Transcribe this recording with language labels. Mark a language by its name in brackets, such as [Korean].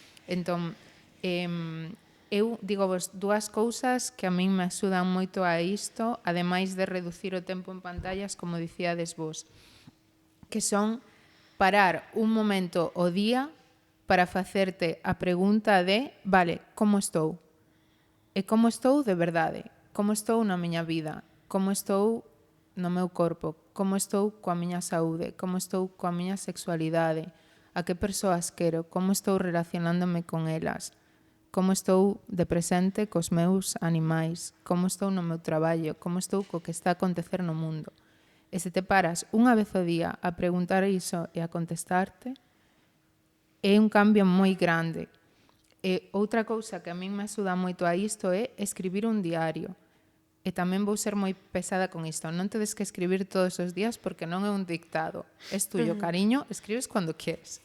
[Galician] Entón, eu digo vos dúas cousas que a min me axudan moito a isto, ademais de reducir o tempo en pantallas, como dicíades vos, que son parar un momento o día para facerte a pregunta de, vale, como estou? E como estou de verdade? Como estou na miña vida? Como estou no meu corpo? Como estou coa miña saúde? Como estou coa miña sexualidade? a que persoas quero, como estou relacionándome con elas, como estou de presente cos meus animais, como estou no meu traballo, como estou co que está a acontecer no mundo. E se te paras unha vez ao día a preguntar iso e a contestarte, é un cambio moi grande. E outra cousa que a min me axuda moito a isto é escribir un diario. E tamén vou ser moi pesada con isto. Non tedes que escribir todos os días porque non é un dictado. [Spanish] Es tuyo, cariño, escribes cuando quieres.